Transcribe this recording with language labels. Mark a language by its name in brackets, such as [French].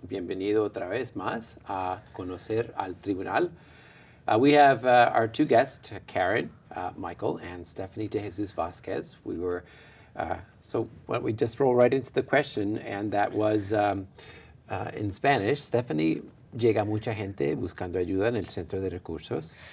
[Spanish] Bienvenido otra vez más a conocer al tribunal. [English] We have our two guests, Karen, Michael, and Stephanie De Jesus Vasquez. So why don't we just roll right into the question, and that was in Spanish. [Spanish] Stephanie, ¿llega mucha gente buscando ayuda en el Centro de Recursos?